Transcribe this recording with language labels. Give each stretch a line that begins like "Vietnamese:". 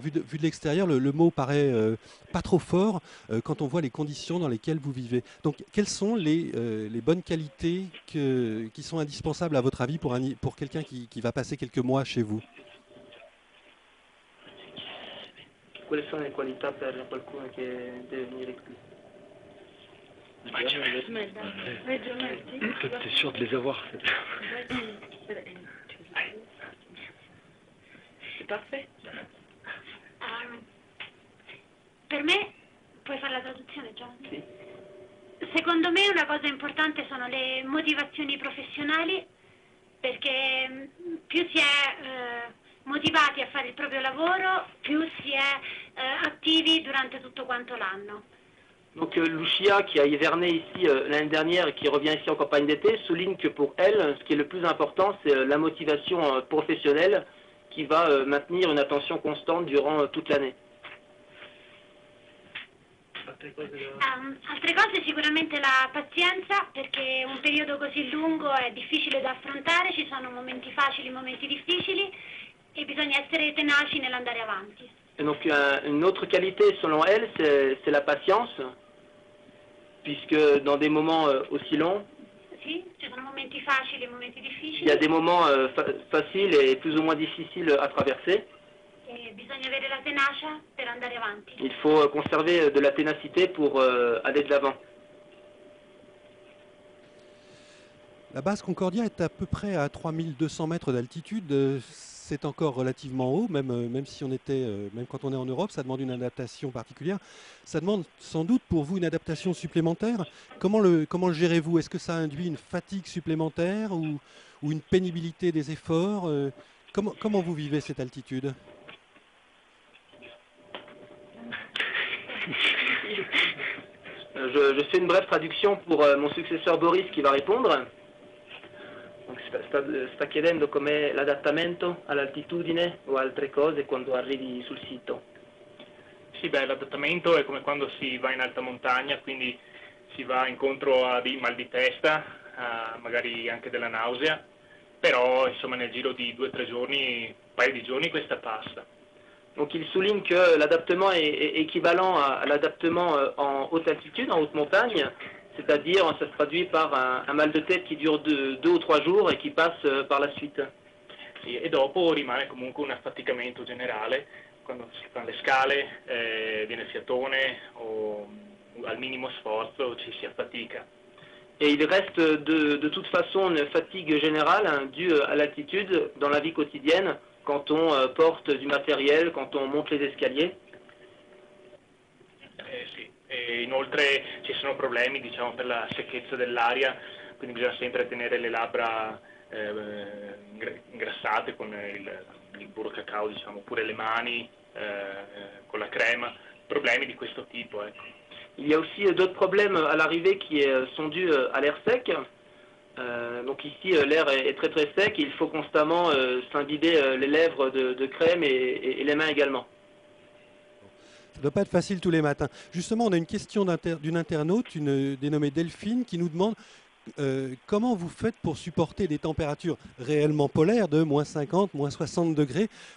French: Vu de l'extérieur, le mot paraît pas trop fort quand on voit les conditions dans lesquelles vous vivez. Donc, quelles sont les bonnes qualités qui sont indispensables à votre avis pour quelqu'un qui va passer quelques mois chez vous?
Italian: Quelle sono le qualità per qualcuno che deve venire qui?
French: T'es sûr de les avoir? C'est parfait.
Italian: Per me, puoi fare la traduzione, John? Sì. Secondo me una cosa importante sono le motivazioni professionali, perché più si è motivati a fare il proprio lavoro, più si è attivi durante tutto quanto l'anno.
French: Donc Lucia, qui a hiverné ici l'année dernière et qui revient ici en campagne d'été, souligne que pour elle, ce qui est le plus important, c'est la motivation professionnelle qui va maintenir une attention constante durant toute l'année.
Italian: Altre cose sicuramente la pazienza, perché un periodo così lungo è difficile da affrontare, ci sono momenti facili, momenti difficili e bisogna essere tenaci nell'andare avanti.
French: Et donc une autre qualité selon elle, c'est la patience, puisque dans des moments aussi longs,
Italian: Sì, ci sono momenti facili e momenti
French: il y
Italian: difficili
French: a des moments faciles et plus ou moins difficiles à traverser.
Italian: e bisogna avere la tenacia per andare avanti.
French: Il faut conserver de la ténacité pour aller de l'avant. La base Concordia est à peu près à 3200 mètres d'altitude. C'est encore relativement haut, même si on était, même quand on est en Europe, ça demande une adaptation particulière. Ça demande sans doute pour vous une adaptation supplémentaire. Comment le gérez-vous? Est-ce que ça induit une fatigue supplémentaire ou une pénibilité des efforts? Comment vous vivez cette altitude? Je fais une brève traduction pour mon successeur Boris qui va répondre.
Italian: Donc, sta chiedendo com'è l'adattamento all'altitudine o altre cose quando arrivi sul sito. Sì, beh, l'adattamento è come quando si va in alta montagna, quindi si va incontro a dei mal di testa, magari anche della nausea, però insomma nel giro di 2 o 3 giorni, un paio di giorni questa passa.
French: Donc il souligne que l'adaptement est équivalent à l'adaptement en haute altitude, en haute montagne, c'est-à-dire ça se traduit par un mal de tête qui dure 2 o 3 jours et qui passe par la suite.
Italian: Sì, e dopo rimane comunque un affaticamento generale, quando si fanno le scale viene fiatone o al minimo sforzo ci si affatica.
French: Et il reste de toute façon une fatigue générale due à l'altitude dans la vie quotidienne, quand on porte du matériel, quand on monte les escaliers.
Italian: Sì. E inoltre ci sono problemi, diciamo, per la secchezza dell'aria, quindi bisogna sempre tenere le labbra ingrassate con il burro cacao, diciamo, oppure le mani con la crema, problemi di questo tipo, ecco.
French: Il y a aussi d'autres problèmes à l'arrivée qui sont dus à l'air sec. Donc ici, l'air est très très sec et il faut constamment s'imbiber les lèvres de crème et les mains également. Ça ne doit pas être facile tous les matins. Justement, on a une question d'une internaute, une dénommée Delphine, qui nous demande comment vous faites pour supporter des températures réellement polaires de moins 50, moins 60 degrés.